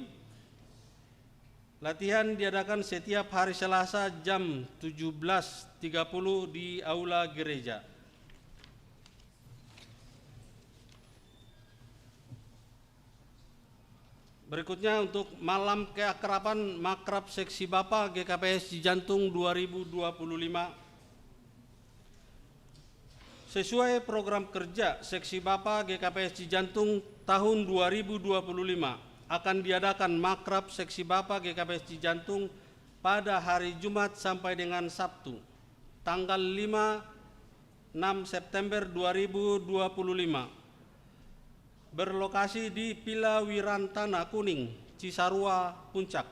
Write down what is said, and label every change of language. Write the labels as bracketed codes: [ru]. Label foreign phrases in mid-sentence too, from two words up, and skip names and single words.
[id] Latihan diadakan setiap hari Selasa jam 17.30 di aula gereja. Berikutnya untuk malam keakraban Makrab Seksi Bapa GKPS Cijantung 2025. Sesuai program kerja Seksi Bapa GKPS Cijantung tahun 2025 akan diadakan Makrab Seksi Bapa GKPS Cijantung pada hari Jumat sampai dengan Sabtu tanggal 5-6 September 2025. Berlokasi di Pila Wirantana Kuning, Cisarua, Puncak.